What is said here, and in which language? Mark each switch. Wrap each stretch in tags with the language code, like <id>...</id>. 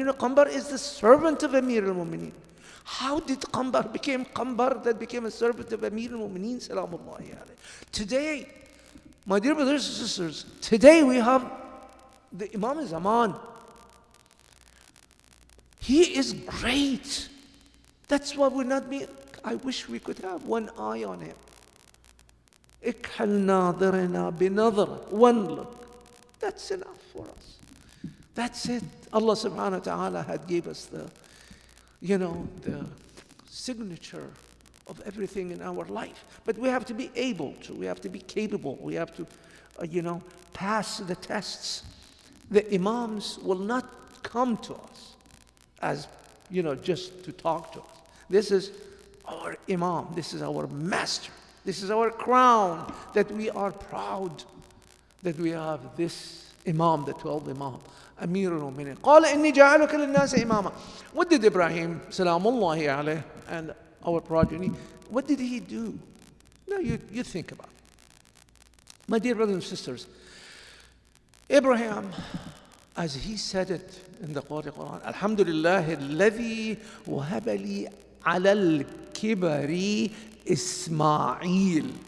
<en>You know, Qambar is the servant of Amir al-Mu'mineen. How did Qambar become Qambar that became a servant of Amir al-Mu'mineen, salamullahi alayhi? Today, my dear brothers and sisters, today we have the Imam Zaman. He is great. That's why we're not being, I wish we could have one eye on him.</en> <ar>اكحل ناظرنا بنظرة,</ar> <en>one look. That's enough for us. That's it. Allah subhanahu wa ta'ala had gave us the, you know, the signature of everything in our life. But we have to be able to, we have to be capable, we have to, pass the tests. The imams will not come to us as, just to talk to us. This is our imam, this is our master, this is our crown, that we are proud that we have this imam, the 12th imam.</en> <ar>أمير المؤمنين قال إني جعلك للناس إماما.</ar> <en>What did Ibrahim salamullahi alayhi and our progeny, what did he do? Now you think about it. My dear brothers and sisters, Abraham, as he said it in the Quran,</en> <ar>Alhamdulillah alladhi wahaba li ala al-kibari Ismail.</ar>